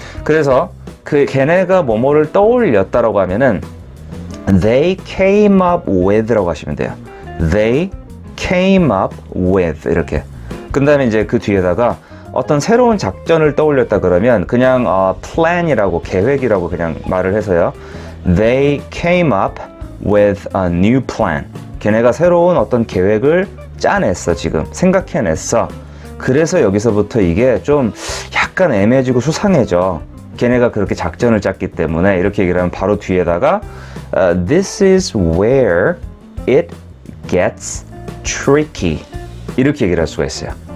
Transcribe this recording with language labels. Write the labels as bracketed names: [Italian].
[Korean] 그래서 그 걔네가 뭐뭐를 떠올렸다라고 하면은 [English] they came up with [Korean] 라고 하시면 돼요. [English] they came up with 이렇게. [Korean] 그 다음에 이제 그 뒤에다가 어떤 새로운 작전을 떠올렸다 그러면 그냥 plan이라고 계획이라고 그냥 말을 해서요. [English] They came up with a new plan. [Korean] 걔네가 새로운 어떤 계획을 짜냈어. 지금 생각해냈어. 그래서 여기서부터 이게 좀 약간 애매해지고 수상해져. 걔네가 그렇게 작전을 짰기 때문에 이렇게 얘기를 하면 바로 뒤에다가 [English] This is where it gets tricky [Korean] 이렇게 얘기를 할 수가 있어요.